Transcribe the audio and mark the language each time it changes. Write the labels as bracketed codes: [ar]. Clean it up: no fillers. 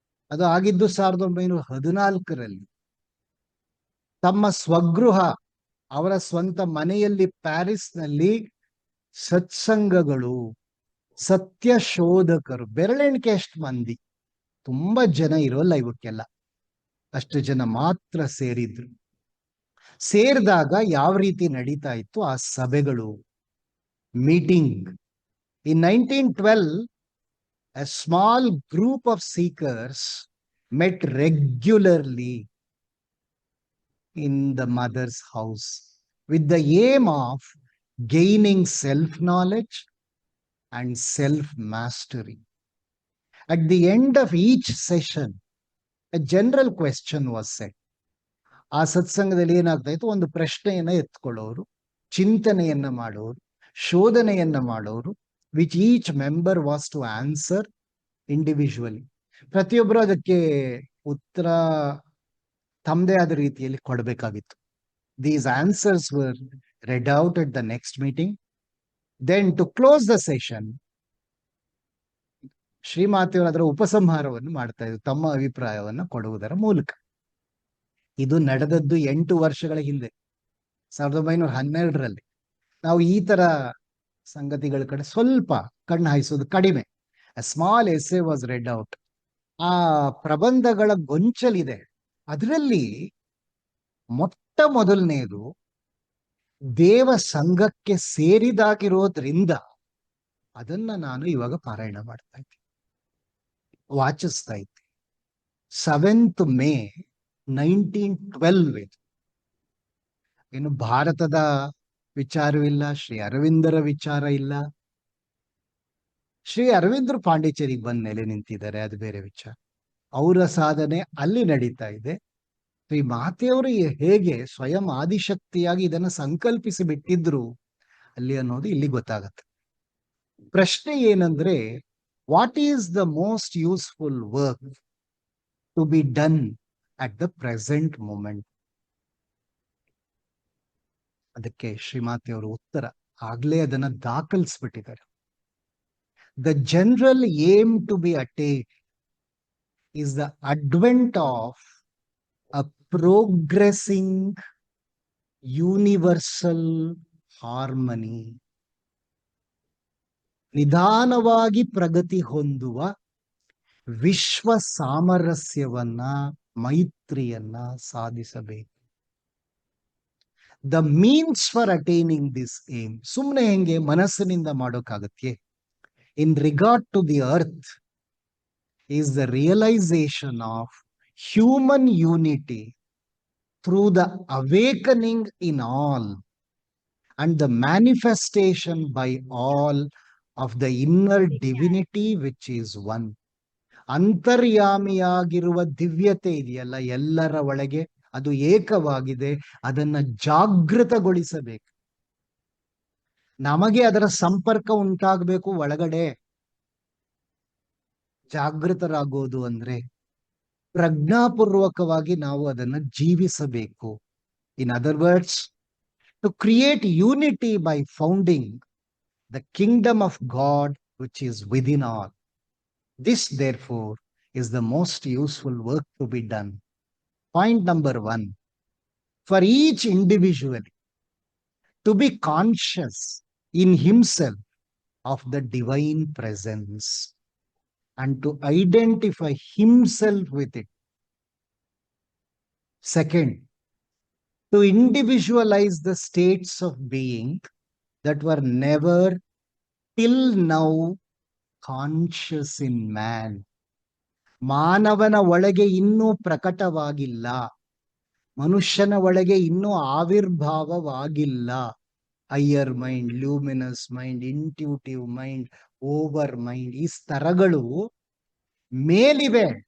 [kn] ಅದು ಆಗಿದ್ದು 1914ರಲ್ಲಿ. ತಮ್ಮ ಸ್ವಗೃಹ, ಅವರ ಸ್ವಂತ ಮನೆಯಲ್ಲಿ ಪ್ಯಾರಿಸ್ನಲ್ಲಿ ಸತ್ಸಂಗಗಳು, ಸತ್ಯ ಶೋಧಕರು, ಬೆರಳೆಣಿಕೆ ಅಷ್ಟು ಮಂದಿ, ತುಂಬಾ ಜನ ಇರೋಲ್ಲ ಇವಕ್ಕೆಲ್ಲ, ಅಷ್ಟು ಜನ ಮಾತ್ರ ಸೇರಿದ್ರು. ಸೇರಿದಾಗ ಯಾವ ರೀತಿ ನಡೀತಾ ಇತ್ತು ಆ ಸಭೆಗಳು, meeting. [en] In 1912, a small group of seekers met regularly in the mother's house with the aim of gaining self-knowledge and self-mastery. At the end of each session, a general question was set. [kn] ಆ ಸತ್ಸಂಗದಲ್ಲಿ ಏನಾಗ್ತಾ ಇತ್ತು, ಒಂದು ಪ್ರಶ್ನೆಯನ್ನ ಎತ್ಕೊಳ್ಳೋರು, ಚಿಂತನೆಯನ್ನ ಮಾಡೋರು, ಶೋಧನೆಯನ್ನ ಮಾಡೋರು, [en] Which each member was to answer individually. [kn] ಪ್ರತಿಯೊಬ್ಬರು ಅದಕ್ಕೆ ಉತ್ತರ ತಮ್ಮದೇ ಆದ ರೀತಿಯಲ್ಲಿ ಕೊಡಬೇಕಾಗಿತ್ತು. [en] These answers were read out at the next meeting. Then to close the session, [kn] ಶ್ರೀಮಾತೆಯವರು ಅದರ ಉಪಸಂಹಾರವನ್ನು ಮಾಡ್ತಾ ಇದ್ರು ತಮ್ಮ ಅಭಿಪ್ರಾಯವನ್ನು ಕೊಡುವುದರ ಮೂಲಕ. ಇದು ನಡೆದದ್ದು 8 ವರ್ಷಗಳ ಹಿಂದೆ, 1912ರಲ್ಲಿ. ನಾವು ಈ ತರ ಸಂಗತಿಗಳ ಕಡೆ ಸ್ವಲ್ಪ ಕಣ್ಣು ಹಾಯಿಸೋದು ಕಡಿಮೆ. [en] A small essay was read out. [kn] ಆ ಪ್ರಬಂಧಗಳ ಗೊಂಚಲಿದೆ. ಅದರಲ್ಲಿ ಮೊಟ್ಟ ಮೊದಲನೇದು ದೇವ ಸಂಘಕ್ಕೆ ಸೇರಿದಾಗಿರೋದ್ರಿಂದ ಅದನ್ನ ನಾನು ಇವಾಗ ಪಾರಾಯಣ ಮಾಡ್ತಾ ಇದ್ದೆ, ವಾಚಿಸ್ತಾ ಇದ್ದೆ. [en] 7th May 1912. [kn] ಇನ್ನು ಭಾರತದ ವಿಚಾರವಿಲ್ಲ, ಶ್ರೀ ಅರವಿಂದರ ವಿಚಾರ ಇಲ್ಲ. ಶ್ರೀ ಅರವಿಂದರು ಪಾಂಡಿಚೇರಿಗೆ ಬಂದ ನೆಲೆ ನಿಂತಿದ್ದಾರೆ, ಅದು ಬೇರೆ ವಿಚಾರ. ಅವರ ಸಾಧನೆ ಅಲ್ಲಿ ನಡೀತಾ ಇದೆ. ಶ್ರೀ ಮಾತೆಯವರು ಹೇಗೆ ಸ್ವಯಂ ಆದಿಶಕ್ತಿಯಾಗಿ ಇದನ್ನು ಸಂಕಲ್ಪಿಸಿ ಬಿಟ್ಟಿದ್ರು ಅಲ್ಲಿ ಅನ್ನೋದು ಇಲ್ಲಿ ಗೊತ್ತಾಗತ್ತೆ. ಪ್ರಶ್ನೆ ಏನಂದ್ರೆ, [en] What is the most useful work to be done at the present moment? [kn] ಅದಕ್ಕೆ ಶ್ರೀಮಾತೆಯವರು ಉತ್ತರ ಆಗ್ಲೇ ಅದನ್ನ ದಾಖಲಿಸ್ಬಿಟ್ಟಿದ್ದಾರೆ. [en] The general aim to be attained is the advent of a progressing universal harmony. [kn] ನಿಧಾನವಾಗಿ ಪ್ರಗತಿ ಹೊಂದುವ ವಿಶ್ವ ಸಾಮರಸ್ಯವನ್ನ, ಮೈತ್ರಿಯನ್ನ ಸಾಧಿಸಬೇಕು. [en] the means for attaining this aim [kn] ಸುಮ್ಮನೆ ಹೆಂಗೆ ಮನಸ್ಸಿನಿಂದ ಮಾಡೋಕ್ಕಾಗತ್ತೆ. [en] In regard to the earth is the realization of human unity through the awakening in all and the manifestation by all of the inner divinity which is one. [kn] ಅಂತರ್ಯಾಮಿಯಾಗಿರುವ ದಿವ್ಯತೆ ಇದೆಯಲ್ಲ ಎಲ್ಲರ ಒಳಗೆ, ಅದು ಏಕವಾಗಿದೆ. ಅದನ್ನ ಜಾಗೃತಗೊಳಿಸಬೇಕು. ನಮಗೆ ಅದರ ಸಂಪರ್ಕ ಉಂಟಾಗಬೇಕು ಒಳಗಡೆ. ಜಾಗೃತರಾಗೋದು ಅಂದ್ರೆ ಪ್ರಜ್ಞಾಪೂರ್ವಕವಾಗಿ ನಾವು ಅದನ್ನು ಜೀವಿಸಬೇಕು. [en] In other words, to create unity by founding the kingdom of God which is within all. This therefore is the most useful work to be done. Point number 1, for each individual to be conscious in himself of the divine presence and to identify himself with it. Second, to individualize the states of being that were never till now conscious in man. [kn] ಮಾನವನ ಒಳಗೆ ಇನ್ನೂ ಪ್ರಕಟವಾಗಿಲ್ಲ, ಮನುಷ್ಯನ ಒಳಗೆ ಇನ್ನೂ ಆವಿರ್ಭಾವವಾಗಿಲ್ಲ. [en] higher mind, luminous mind, intuitive mind, overmind, [kn] ಈ ಸ್ತರಗಳು ಮೇಲಿವೆ.